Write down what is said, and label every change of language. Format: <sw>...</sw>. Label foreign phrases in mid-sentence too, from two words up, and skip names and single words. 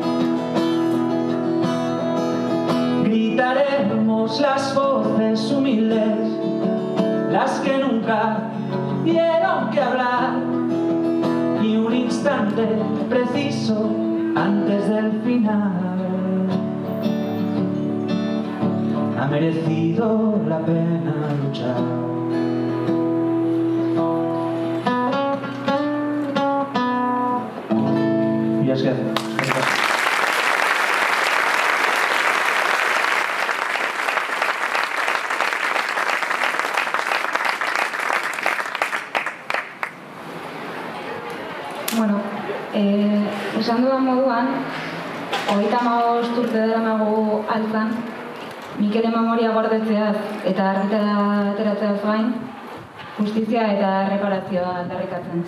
<es>Gritaremos las voces humildes, las que nunca dieron que hablar, y un instante preciso antes del final. Ha merecido la pena luchar. Y es que...</es> <eu>Bueno, esan dudan moduan, 35 urte daramagu altzan, Mikelen memoria gordetzeaz eta argitaratzeaz gain, justizia eta erreparazioa aldarrikatzen.</eu>